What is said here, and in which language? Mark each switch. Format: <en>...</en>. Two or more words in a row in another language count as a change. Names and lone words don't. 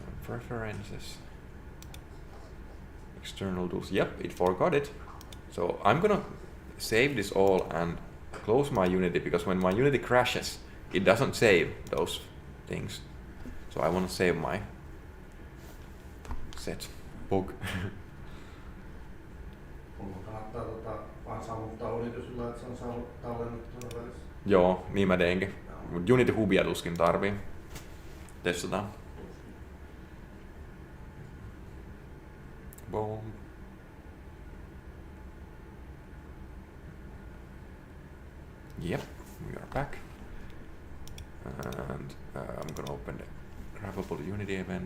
<en>preferences. External tools. Yep, it forgot it. So I'm gonna save this all and close my Unity, because when my Unity crashes, it doesn't save those things. So I want to save my set bug.</en> <fi>Kannattaa vaan saavuttaa Unity sillä, että se on tallennettuna välissä. Joo, niin mä teinkin. Mut Unity Hubia tuskin tarvii. Testataan.</fi> <en>Boom. Yep, we are back. And I'm gonna open the grabbable Unity event.</en>